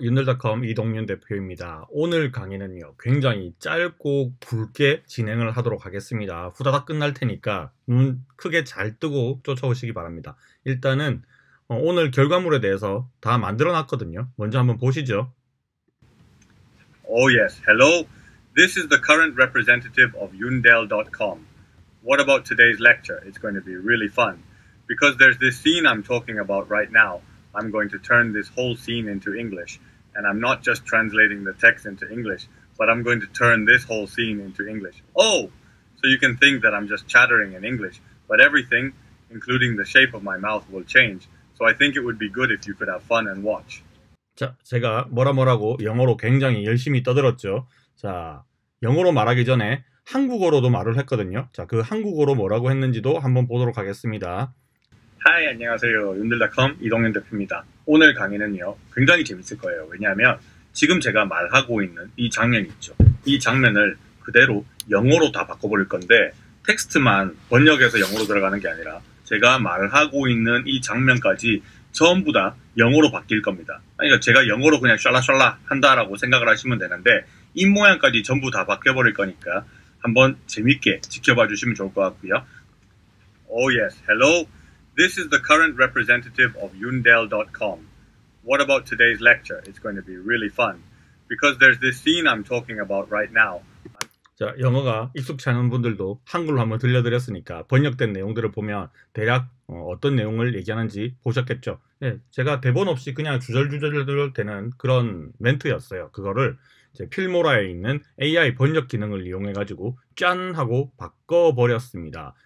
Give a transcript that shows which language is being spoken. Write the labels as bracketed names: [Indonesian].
[Korean] 윤들닷컴 이동윤 대표입니다. 오늘 강의는요, 굉장히 짧고 굵게 진행을 하도록 하겠습니다. 후다닥 끝날 테니까 눈 크게 잘 뜨고 쫓아오시기 바랍니다. 일단은 오늘 결과물에 대해서 다 만들어 놨거든요. 먼저 한번 보시죠. [English] Oh yes, hello. This is the current representative of Yundel.com. What about today's lecture? It's going to be really fun. Because there's this scene I'm talking about right now, I'm going to turn this whole scene into English. And I'm not just translating the text into English, but I'm going to turn this whole scene into English. Oh! So you can think that I'm just chattering in English, but everything, including the shape of my mouth, will change. So I think it would be good if you could have fun and watch. [Korean] 자, 제가 뭐라고 영어로 굉장히 열심히 떠들었죠. 자, 영어로 말하기 전에 한국어로도 말을 했거든요. 자, 그 한국어로 뭐라고 했는지도 한번 보도록 하겠습니다. 하이, 안녕하세요. 윤들닷컴 이동윤 대표입니다. 오늘 강의는요, 굉장히 재밌을 거예요. 왜냐하면 지금 제가 말하고 있는 이 장면 있죠. 이 장면을 그대로 영어로 다 바꿔버릴 건데 텍스트만 번역해서 영어로 들어가는 게 아니라 제가 말하고 있는 이 장면까지 전부 다 영어로 바뀔 겁니다. 그러니까 제가 영어로 그냥 샬라샬라 한다라고 생각을 하시면 되는데 입 모양까지 전부 다 바뀌어버릴 거니까 한번 재밌게 지켜봐 주시면 좋을 것 같고요. [English] Oh yes, hello. This is the current representative of Yundel.com. What about today's lecture? It's going to be really fun. Because there's this scene I'm talking about right now. [Korean] 자, 영어가 익숙치 않은 분들도 한글로 한번 들려드렸으니까 번역된 내용들을 보면 대략 어떤 내용을 얘기하는지 보셨겠죠. 예, 제가 대본 없이 그냥 주절주절 되는 그런 멘트였어요. 그거를 제 필모라에 있는 AI 번역 기능을 이용해 가지고 짠 하고 바꿔버렸습니다.